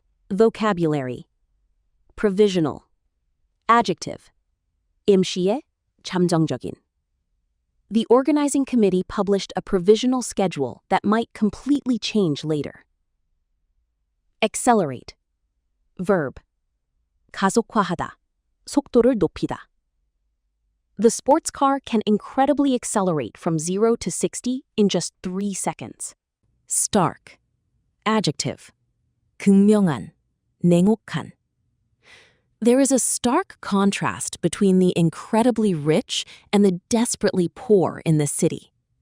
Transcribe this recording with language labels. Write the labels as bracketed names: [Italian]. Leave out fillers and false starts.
[English] Vocabulary. Provisional. Adjective. [Korean] 임시의, 잠정적인. [English] The organizing committee published a provisional schedule that might completely change later. Accelerate. Verb. [Korean] 가속화하다, 속도를 높이다. [English] The sports car can incredibly accelerate from 0 to 60 in just 3 seconds. [Korean] Stark. Adjective. 극명한, 냉혹한. [English] There is a stark contrast between the incredibly rich and the desperately poor in this city.